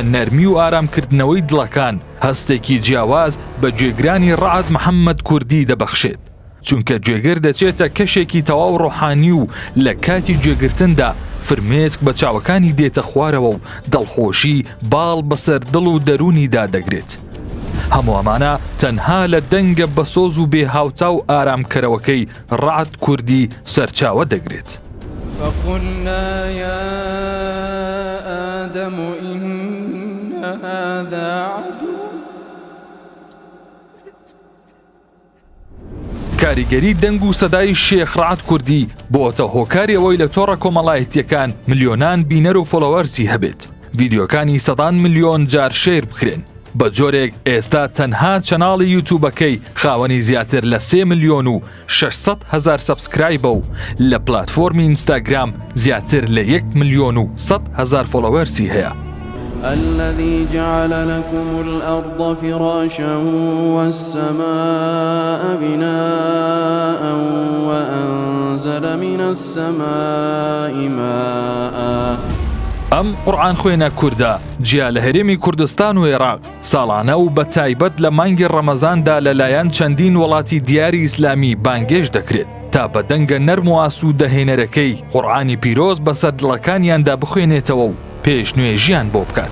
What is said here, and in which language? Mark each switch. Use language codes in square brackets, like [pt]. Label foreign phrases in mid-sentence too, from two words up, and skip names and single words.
[ckb] نەرمی و ئارامکردنەوەی دڵەکان هەستێکی جیاواز بە گوێگرانی ڕعد محەممەد کوردی دەبەخشێت، چونکە گوێگر دەچێتە کەشێکی تەواو ڕۆحانی و لە کاتی گوێگرتندا فرمێسک بە چاوەکانی دێتە خوارەوە و دڵخۆشی باڵ بەسەر دڵ و دەرونیدا دەگرێت. هەموو ئەمانە تەنها لە دەنگە بەسۆز و بێهاوتا و ئارامکەرەوەکەی ڕعد کوردی سەرچاوە دەگرێت. [ar] فقلنا يا آدم إن هذا عدو. [ckb] کاریگەری دەنگ و سەدای شێخ ڕعد کوردی بۆتە هۆکاری ئەوەی لە تۆڕە کۆمەڵایەتیەکان ملیۆنان بینەر و فۆلۆوەرسی هەبێت، ڤیدیۆکانی سەدان ملیۆن جار شێر بکرێن. بە جۆرێک ئێستا تەنها چەناڵی یوتوبەکەی خاوەنی زیاتر لە 3 ملیۆن و 600 هزار سەبسکرایبە و لە پلاتفۆرمی ئینستاگرام زیاتر لە 1 ملیۆن و 100 هزار فۆلۆوەرسی هەیە. [ar] الذي جعل لكم الأرض فراشا والسماء بناء وأنزل من السماء ماء. [ckb] ئەم قورئان خوێنە کووردە جیا لە هەرێمی کوردستان و عێراق ساڵانە و بە تایبەت لە مانگی ڕەمەزاندا لەلایەن چەندین وڵاتی دیاری ئیسلامی بانگێش دەکرێت تا بە دەنگە نەرم و ئاسوود دەهێنەرەکەی قورئانی پیرۆز بەسەر دڵەکانیاندا بخوێنێتەوە و پێشنوێژیان بۆ بکات.